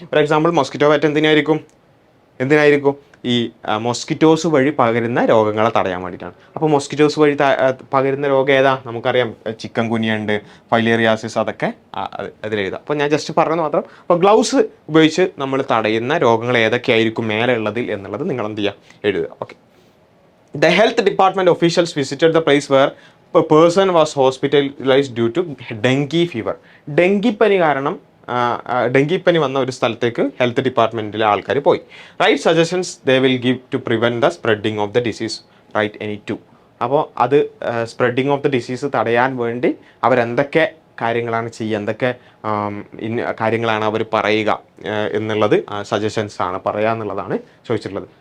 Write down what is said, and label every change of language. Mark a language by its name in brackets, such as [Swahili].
[Malayalam] For example mosquito bat എന്തിനായിരിക്കും? ഈ mosquitoes വഴി പകരുന്ന രോഗങ്ങളെ തടയാൻ വേണ്ടിയിട്ടാണ്. അപ്പോൾ മോസ്കിറ്റോസ് വഴി പകരുന്ന രോഗം ഏതാ? നമുക്കറിയാം ചിക്കൻ ഗുനിയ ഉണ്ട്, ഫൈലേറിയാസിസ്, അതൊക്കെ അതിലെഴുതാം. അപ്പോൾ ഞാൻ ജസ്റ്റ് പറഞ്ഞത് മാത്രം. അപ്പോൾ ഗ്ലൗസ് ഉപയോഗിച്ച് നമ്മൾ തടയുന്ന രോഗങ്ങൾ ഏതൊക്കെയായിരിക്കും മേലെ ഉള്ളതിൽ എന്നുള്ളത് നിങ്ങൾ എന്ത് ചെയ്യുക? എഴുതുക. Okay. [English] The health department officials visited the place where a person was hospitalized due to dengue fever. [Malayalam] ഡെങ്കിപ്പനി കാരണം ഡെങ്കിപ്പനി വന്ന ഒരു സ്ഥലത്തേക്ക് ഹെൽത്ത് ഡിപ്പാർട്ട്മെൻറ്റിലെ ആൾക്കാർ പോയി. [English] Right suggestions they will give to prevent the spreading of the disease. Right any two. [Malayalam] അപ്പോൾ അത് സ്പ്രെഡിങ് ഓഫ് ദ ഡിസീസ് തടയാൻ വേണ്ടി അവരെന്തൊക്കെ കാര്യങ്ങളാണ് ചെയ്യുക, എന്തൊക്കെ കാര്യങ്ങളാണ് അവർ പറയുക എന്നുള്ളത് സജഷൻസ് ആണ്, പറയുക എന്നുള്ളതാണ് ചോദിച്ചിട്ടുള്ളത്.